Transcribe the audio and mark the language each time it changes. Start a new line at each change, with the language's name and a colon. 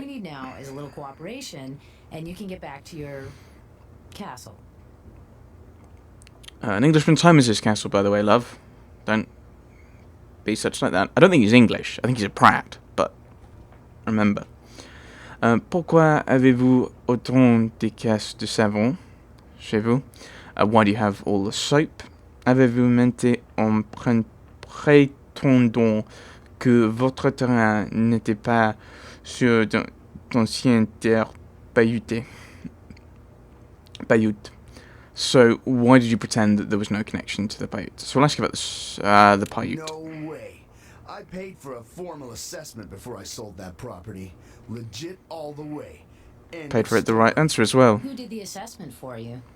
English: we need now is a little cooperation, and you can get back to your castle. An Englishman's home is his castle, by the way, love. Don't be such like that. I don't think he's English. I think he's a Pratt, but remember.
French: Pourquoi avez-vous autant de caisses de savon chez vous?
English: Why do you have all the soap?
French: Avez-vous menti en prétendant que votre terrain n'était pas sur d'anciennes terres pailloutées? Pailloute.
English: So, why did you pretend that there was no connection to the Paiute? So, we'll ask you about the Paiute. No way. I paid for a formal assessment before I sold that property. Legit all the way. And Paid for it the right answer as well. Who did the assessment for you?